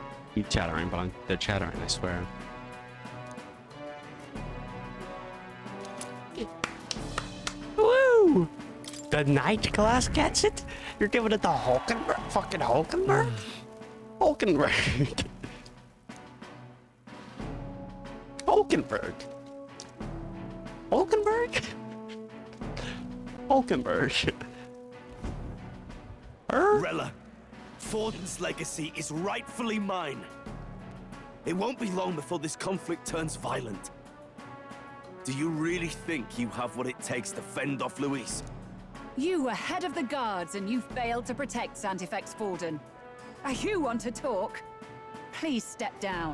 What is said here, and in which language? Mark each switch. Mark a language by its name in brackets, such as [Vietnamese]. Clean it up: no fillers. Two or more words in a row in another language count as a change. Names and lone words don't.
[English] He's chattering, but they're chattering, I swear. Woo! The night class gets it? You're giving it the Hulkenberg? Fucking Hulkenberg? Hulkenberg. Hulkenberg. Hulkenberg? Hulkenberg. Rella, Forden's legacy is rightfully mine. It won't be long before this conflict turns violent. Do you really think you have what it takes to fend off Luis? You were head of the guards and you failed to protect Santifex Forden. You want to talk? Please step down.